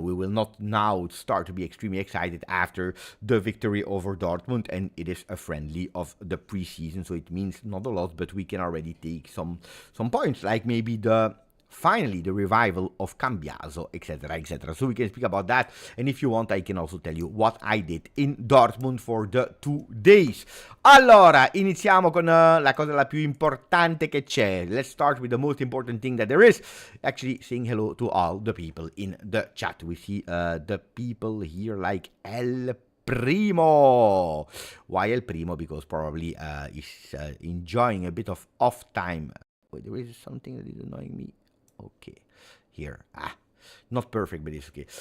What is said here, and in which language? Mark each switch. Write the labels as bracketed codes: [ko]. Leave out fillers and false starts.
[en] We will not now start to be extremely excited after the victory over Dortmund, and it is a friendly of the preseason, so it means not a lot, but we can already take some points, like maybe finally the revival of Cambiaso, etc, etc. So we can speak about that, and if you want I can also tell you what I did in Dortmund for the 2 days. [it] Allora, iniziamo con la cosa la più importante che c'è. [en] Let's start with the most important thing that there is. Actually, saying hello to all the people in the chat. We see the people here like El Primo. Why El Primo? Because probably he's enjoying a bit of off time. Wait, there is something that is annoying me. Okay, here. Not perfect, but it's okay.